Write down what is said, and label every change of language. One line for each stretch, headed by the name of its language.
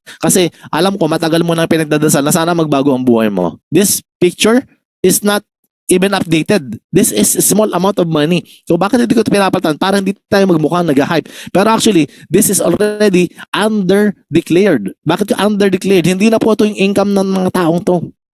Filipino: Kasi alam ko, matagal mo nang pinagdadasal na sana magbago ang buhay mo.
English: This picture is not even updated. This is a small amount of money.
Filipino: So bakit hindi ko ito pinapalitan? Para hindi tayo magmukhang nag-hype. Pero
English: actually, this is already under-declared.
Filipino: Bakit under-declared? Hindi na po ito yung income ng mga taong to.